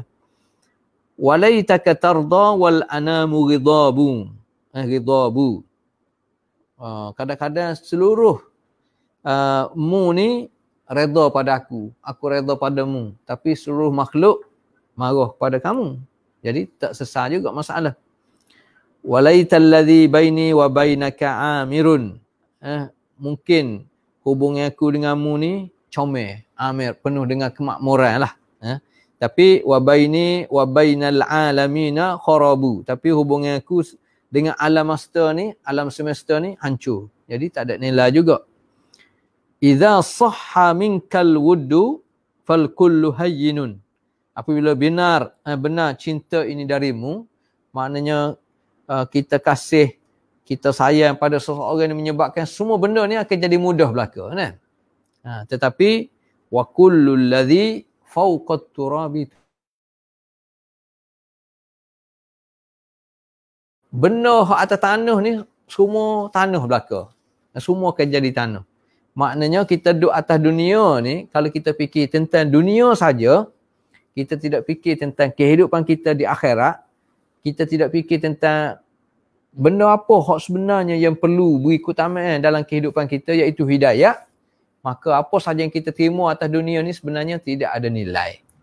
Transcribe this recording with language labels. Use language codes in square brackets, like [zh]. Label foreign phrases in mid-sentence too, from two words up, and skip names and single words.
[ar] وليتك ترضى والأنام غضاب. غضاب. [ms] Kadang-kadang seluruh mu ni redha pada aku redha padamu, tapi seluruh makhluk marah pada kamu. Jadi tak sesal juga masalah. [ar] وليت الذي بيني وبينك عامر. [ms] Mungkin hubungan aku denganmu ni comel, amir, penuh dengan kemakmuran lah. [ar] Tapi وبيني وبين العالمين خراب. [ms] Tapi hubungan aku dengan alam semesta ni hancur. Jadi tak ada nilai juga. [ar] إذا صح منك الود فالكل هين. [ms] Apabila benar cinta ini darimu, maknanya kita kasih, kita sayang pada seseorang yang menyebabkan semua benda ni akan jadi mudah belaka, kan? Tetapi [ar] وكل الذي فوق التراب, [ms] benda atas tanah ni semua tanah belaka. Semua akan jadi tanah. Maknanya kita duduk atas dunia ni, kalau kita fikir tentang dunia saja, kita tidak fikir tentang kehidupan kita di akhirat, kita tidak fikir tentang benda apa hak sebenarnya yang perlu beri keutamaan dalam kehidupan kita, iaitu hidayah, maka apa saja yang kita terima atas dunia ni sebenarnya tidak ada nilai.